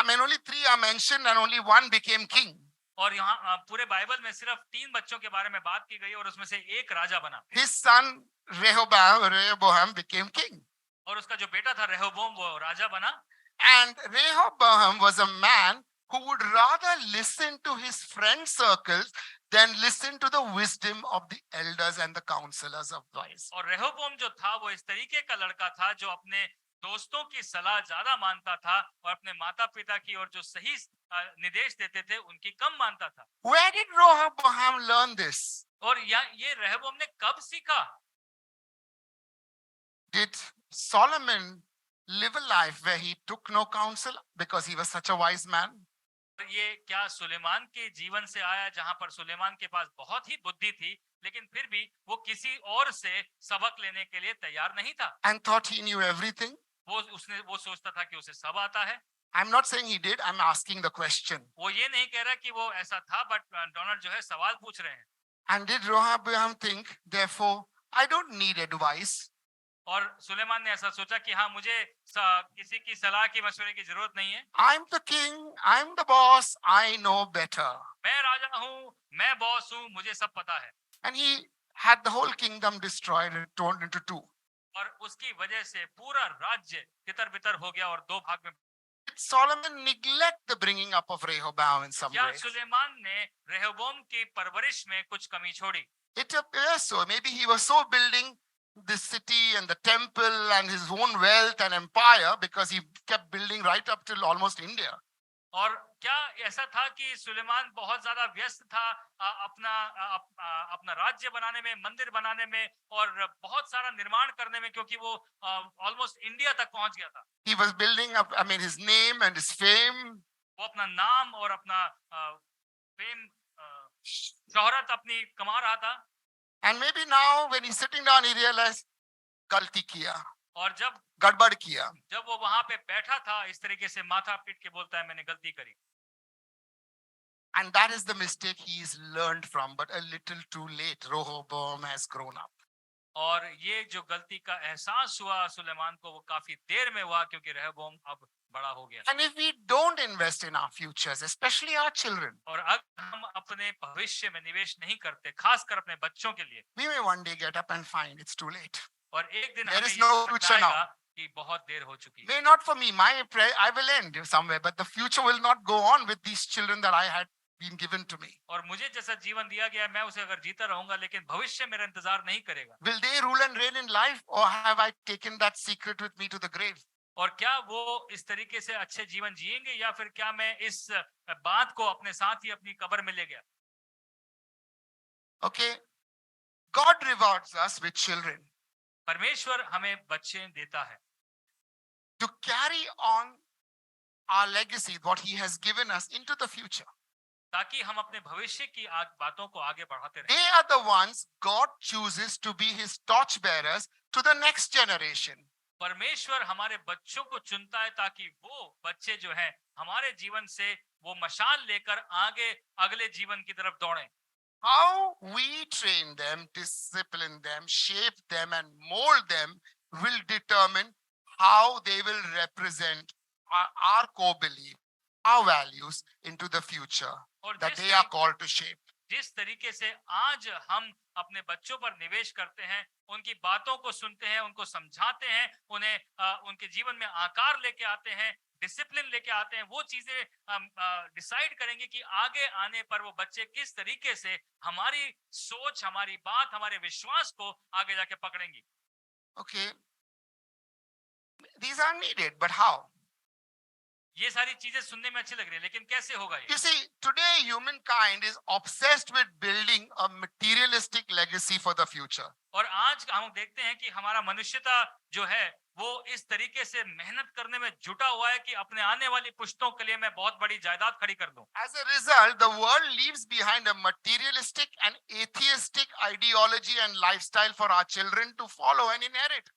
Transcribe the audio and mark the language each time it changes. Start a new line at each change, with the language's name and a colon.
English: I mean, only 3 are mentioned and only 1 became king.
Hindi: और यहाँ पूरे बाइबल में सिर्फ 3 बच्चों के बारे में बात की गई और उसमें से एक राजा बना
English: His son Rehoboam became king.
Hindi: और उसका जो बेटा था रेहोबोम वो राजा बना।
English: And Rehoboam was a man who would rather listen to his friend circles than listen to the wisdom of the elders and the counselors of wise.
Hindi: और रेहोबोम जो था वो इस तरीके का लड़का था जो अपने दोस्तों की सलाह ज्यादा मानता था और अपने माता पिता की और जो सही निर्देश देते थे उनकी कम मानता था।
English: Where did Rehoboam learn this?
Hindi: और ये रेहोबोम ने कब सीखा?
English: Did Solomon live a life where he took no counsel because he was such a wise man?
Hindi: ये क्या सुलेमान के जीवन से आया जहां पर सुलेमान के पास बहुत ही बुद्धि थी लेकिन फिर भी वो किसी और से सबक लेने के लिए तैयार नहीं था
English: And thought he knew everything?
Hindi: वो सोचता था कि उसे सब आता है।
English: I'm not saying he did, I'm asking the question.
Hindi: वो ये नहीं कह रहा कि वो ऐसा था, बट डोनाल्ड जो है सवाल पूछ रहे हैं।
English: And did Rehoboam think, therefore, I don't need advice?
Hindi: और सुलेमान ने ऐसा सोचा कि हाँ मुझे किसी की सलाह की मशवरे की जरूरत नहीं है,
English: I'm the king, I'm the boss, I know better.
Hindi: मैं राजा हूँ, मैं बॉस हूँ, मुझे सब पता है।
English: And he had the whole kingdom destroyed and torn into two.
Hindi: और उसकी वजह से पूरा राज्य तितर बितर हो गया और दो भाग में।
English: Did Solomon neglect the bringing up of Rehoboam in some
Hindi: क्या
English: way?
Hindi: सुलेमान ने रेहोबोम की परवरिश में कुछ कमी छोड़ी?
English: It appears so. Maybe he was so building the city and the temple and his own wealth and empire because he kept building right up till almost India.
Hindi: और क्या ऐसा था कि सुलेमान बहुत ज्यादा व्यस्त था अपना राज्य बनाने में, मंदिर बनाने में और बहुत सारा निर्माण करने में, क्योंकि वो
English: almost
Hindi: इंडिया तक पहुंच गया था।
English: He was building up, his name and his fame.
Hindi: वो अपना नाम और अपना फेम, शोहरत अपनी कमा रहा था।
English: And maybe now when he's sitting down, he realized,
Hindi: गलती किया, और जब गड़बड़ किया. वो वहां पे बैठा था, इस तरीके से माथा पीट के बोलता है, मैंने गलती करी।
English: And that is the mistake he's learned from, but a little too late. Rehoboam has grown up.
Hindi: और ये जो गलती का एहसास हुआ सुलेमान को, वो काफी देर में हुआ, क्योंकि रेहोबोम अब बड़ा हो गया।
English: And if we don't invest in our futures, especially our children,
Hindi: और अगर हम अपने भविष्य में निवेश नहीं करते, खासकर अपने बच्चों के लिए,
English: we may one day get up and find it's too late.
Hindi: और एक दिन
English: There
Hindi: हमें
English: is
Hindi: ये
English: no
Hindi: पता
English: future now.
Hindi: आएगा कि बहुत देर हो चुकी है।
English: May not for me, I will end somewhere, but the future will not go on with these children that I had been given to me.
Hindi: और मुझे जैसा जीवन दिया गया है, मैं उसे अगर जीता रहूंगा, लेकिन भविष्य मेरा इंतजार नहीं करेगा।
English: Will they rule and reign in life, or have I taken that secret with me to the grave?
Hindi: और क्या वो इस तरीके से अच्छे जीवन जिएंगे, या फिर क्या मैं इस बात को अपने साथ ही अपनी कब्र में ले गया?
English: Okay, God rewards us with children
Hindi: परमेश्वर हमें बच्चे देता है
English: to carry on our legacy, what He has given us, into the future.
Hindi: ताकि हम अपने भविष्य की बातों को आगे बढ़ाते रहें।
English: They are the ones God chooses to be His torchbearers to the next generation.
Hindi: परमेश्वर हमारे बच्चों को चुनता है ताकि वो बच्चे जो हैं हमारे जीवन से वो मशाल लेकर आगे अगले जीवन की तरफ दौड़ें।
English: How we train them, discipline them, shape them, and mold them will determine how they will represent our core belief, our values into the future that they are called to shape.
Hindi: जिस तरीके से आज हम अपने बच्चों पर निवेश करते हैं, उनकी बातों को सुनते हैं, उनको समझाते हैं, उन्हें उनके जीवन में आकार लेके आते हैं, डिसिप्लिन लेके आते हैं, वो चीजें डिसाइड करेंगे कि आगे आने पर वो बच्चे किस तरीके से हमारी सोच, हमारी बात, हमारे विश्वास को आगे जाके पकड़ेंगी।
English: Okay, these are needed, but how?
Hindi: ये सारी चीजें सुनने में अच्छी लग रही है, लेकिन कैसे होगा ये?
English: You see, today humankind is obsessed with building a materialistic legacy for the future.
Hindi: और आज हम देखते हैं कि हमारा मनुष्यता जो है वो इस तरीके से मेहनत करने में जुटा हुआ है कि अपने आने वाली पुश्तों के लिए मैं बहुत बड़ी जायदाद खड़ी कर दूं।
English: As a result, the world leaves behind a materialistic and atheistic ideology and lifestyle for our children to follow and inherit.